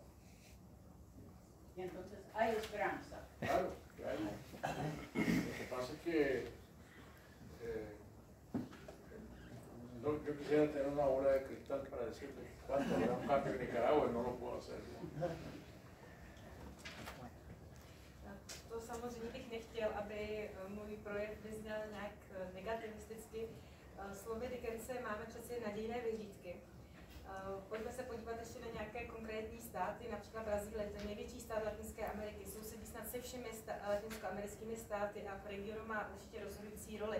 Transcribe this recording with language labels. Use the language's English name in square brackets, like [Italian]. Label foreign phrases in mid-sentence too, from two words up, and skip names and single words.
[Spanish] Y entonces hay esperanza. Claro, que hay. Lo que pasa es que yo quisiera tener una bola de cristal para decirle cuánto habrá un cambio en Nicaragua y no lo puedo hacer. [Czech] To samozřejmě bych nechtěl, aby můj projev vyzněl nějak negativisticky. Slovy Dickense máme přeci nadějné vyhlídky. Pojďme se podívat ještě na nějaké konkrétní státy, například Brazílie, to je největší stát Latinské Ameriky, sousedí snad se všemi latinskoamerickými státy a v regionu má určitě rozhodující roli.